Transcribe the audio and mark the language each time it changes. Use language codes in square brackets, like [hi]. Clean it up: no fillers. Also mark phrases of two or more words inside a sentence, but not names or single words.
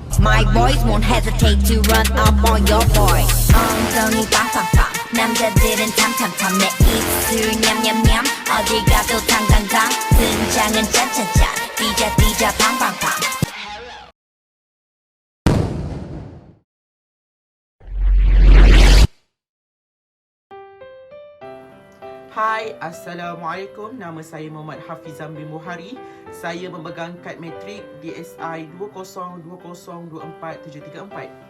[en] My boys won't hesitate to run up on your boy. [ko] 엉덩이 빵빵빵 남자들은 탐탐탐 내 입술 냠냠냠 어디 가도 당당당 등장은 짠짠짠 띠자 빵빵빵. [ms] Hai, Assalamualaikum. Nama saya Muhammad Hafizam bin Buhari. Saya memegang kad matrik DSI 2020247344.